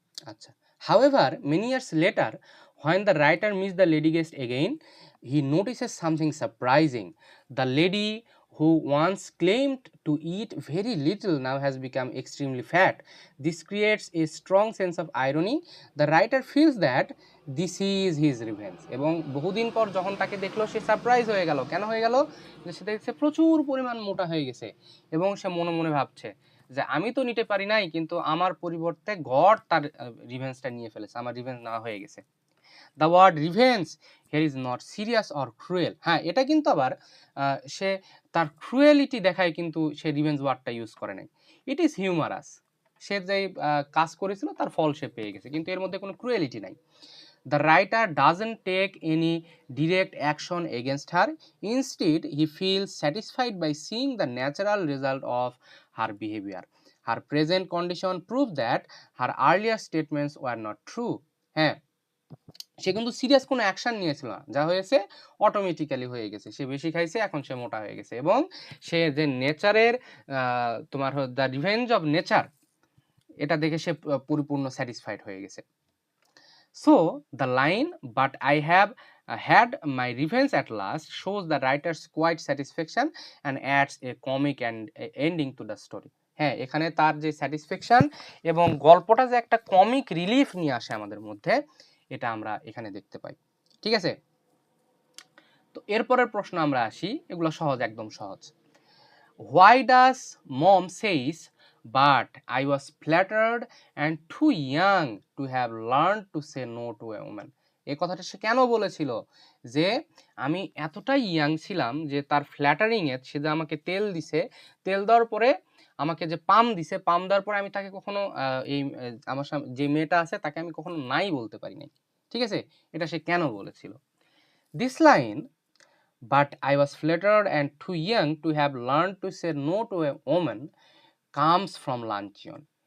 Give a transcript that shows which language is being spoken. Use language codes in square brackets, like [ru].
[en] আচ্ছা, however, many years later, when the writer meets the lady guest again, he notices something surprising. The lady who once claimed to eat very little now has become extremely fat. This creates a strong sense of irony. The writer feels that this is his revenge. [bn] এবং বহুদিন পর যখন তাকে দেখলো সে surprise হয়ে গেল। কেন হয়ে গেল? যে সে দেখছে প্রচুর পরিমাণ মোটা হয়ে গেছে, এবং সে মনে মনে ভাবছে যে আমি তো নিতে পারি নাই, কিন্তু আমার পরিবর্তে গড তার রিভেঞ্জটা নিয়ে ফেলেছে, আমার রিভেঞ্জ নেওয়া হয়ে গেছে। [en] The word revenge here is not serious or cruel. [bn] হ্যাঁ, এটা কিন্তু আবার সে তার ক্রুয়েলিটি দেখায় কিন্তু সে রিভেঞ্জ ওয়ার্ডটা ইউজ করে নাই। [en] It is humorous. [bn] সে যে কাজ করেছিল তার ফল সে পেয়ে গেছে, কিন্তু এর মধ্যে কোনো ক্রুয়েলিটি নাই। [en] The writer doesn't take any direct action against her. Instead, he feels satisfied by seeing the natural result of her behavior. Her present condition proves that her earlier statements were not true. [bn] হ্যাঁ, সে কিন্তু serious কোনো action নিয়েছিল না, যা হয়েছে automatically হয়ে গেছে। সে বেশি খাইছে, এখন সে মোটা হয়ে গেছে, এবং সে যে নেচারের তোমার [en] the revenge of nature, [bn] এটা দেখে সে পরিপূর্ণ স্যাটিসফাইড হয়ে গেছে। [en] So the line "but I have had my revenge at last" shows the writer's quiet satisfaction and adds a comic and ending to the story. [bn] হ্যাঁ, এখানে তার যে স্যাটিসফ্যাকশন এবং গল্পটা যে একটা কমিক রিলিফ নিয়ে আসে আমাদের মধ্যে, এটা আমরা এখানে দেখতে পাই। ঠিক আছে, তো এরপরের প্রশ্ন আমরা আসি, এগুলো সহজ, একদম সহজ। [en] Why does mom says but I was flattered and too young to have learned to say no to a woman? [bn] এই কথাটা সে কেন বলেছিল যে আমি এতটাই ইয়াং ছিলাম যে তার ফ্ল্যাটারিং এ সে যে আমাকে তেল দিছে, তেল দেওয়ার পরে আমাকে যে পাম দিছে, পাম দেওয়ার পরে আমি তাকে কখনো এই আমার যে মেয়েটা আছে তাকে আমি কখনো নাই বলতে পারি নাই। ঠিক আছে, এটা সে কেন বলেছিল? [en] This line "but I was flattered and too young to have learned to say no to a woman" comes from luncheon.